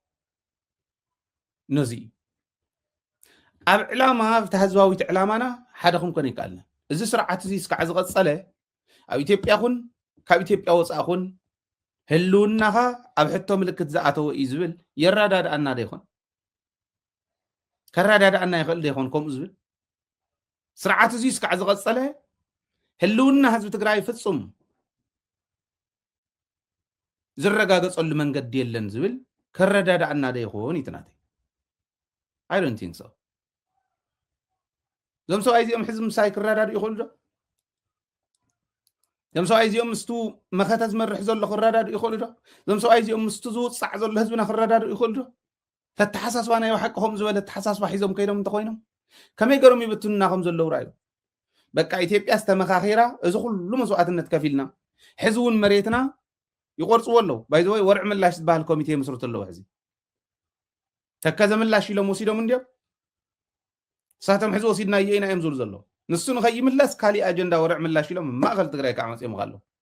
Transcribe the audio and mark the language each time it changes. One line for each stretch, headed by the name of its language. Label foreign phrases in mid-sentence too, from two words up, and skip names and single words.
Tigrinya: ነዚ ኣብ ዕላማ ኣብቲ ህዝባዊት ዕላማና ሓደ ክንኮን ይከኣልና። እዚ ስርዓት እዚ እስካዕ ዝቐጸለ ኣብ ኢትዮጵያኹን ካብ ኢትዮጵያ ወፃእኹን ህልውናኻ ኣብ ሕቶ ምልክት ዝኣተወ እዩ ዝብል የራዳድኣና ዶ ይኾን? ከራዳድኣና ይኽእል ዶ ይኾን? ከምኡ ዝብል ስርዓት እዚ እስካዕ ዝቐጸለ ህልውና ህዝቢ ትግራይ ፍጹም ዝረጋገጸሉ መንገዲ የለን ዝብል ከረዳድኣና ዶ ይኾን?
English: ይትናተይ I don't think so.
Tigrinya: እዞም ሰብኣይ እዚኦም ሕዚ ምሳይ ክረዳድኡ ይኽእሉ ዶ? እዞም ሰብኣይ እዚኦም ምስቱ መኸተ ዝመርሕ ዘሎ ክረዳድኡ ይኽእሉ ዶ? እዞም ሰብኣይ እዚኦም ምስቱ ዝውፃዕ ዘሎ ህዝብና ክረዳድኡ ይኽእሉ ዶ? ተተሓሳስባ ናይ ሓቂ ከምኡ ዝበለ ተሓሳስባ ሒዞም ከይዶም እንተኮይኖም ከመይ ገሮም ይብትኑና ከም ዘለዉ ራእዩ። በቃ ኢትዮጵያ ዝተመኻኺራ እዚ ኩሉ መስዋዕትነት ከፊልና ሕዚ እውን መሬትና ይቆርፅዎ ኣለዉ። ባይ ዘ ወይ ወርዒ ምላሽ ዝበሃል ኮሚቴ መስርቱ ኣለዉ። ሕዚ ተከዘ ምላሽ ኢሎም ወሲዶም እንዲኦም ሳቶም ሕዚ ወሲድና እየኢና እዮም ዝብሉ ዘለዉ። ንሱ ንኸይምለስ ካሊእ ኣጀንዳ ወርዒ ምላሽ ኢሎም ማእኸል ትግራይ ከዓ መፅኦም ኣለዉ።